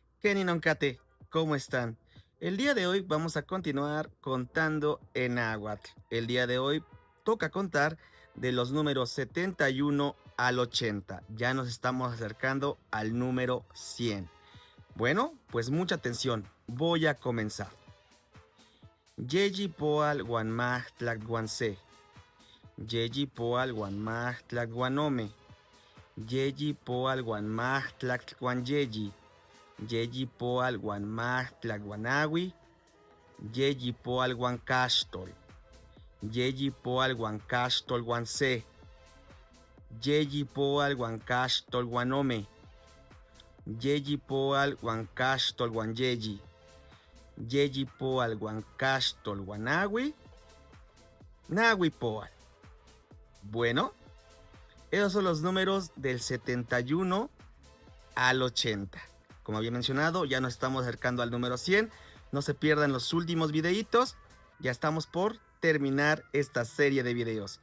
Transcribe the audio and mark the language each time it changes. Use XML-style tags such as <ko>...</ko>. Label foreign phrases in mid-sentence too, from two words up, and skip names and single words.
<es>Kenny Noncate, ¿cómo están? El día de hoy vamos a continuar contando en náhuatl. El día de hoy toca contar de los números 71 al 80. Ya nos estamos acercando al número 100. Bueno, pues mucha atención. Voy a comenzar.</es> <nah>Yeyi poal guanmaj tlacuanse. Yeyi poal guanmaj tlacuanome. Yeyi poal guanmaj tlacuanyeyi. Yeyi poal guanmaj tlaguanawi, yeyi poal guancastol, yeyi poal guancastol guanse, yeyi poal guancastol guanome, yeyi poal guancastol guanyeyi, yeyi poal guancastol guanawi, nawi poal.</nah> <es>Bueno, esos son los números del 71 al 80. Como había mencionado, ya nos estamos acercando al número 100. No se pierdan los últimos videitos. Ya estamos por terminar esta serie de videos.</es>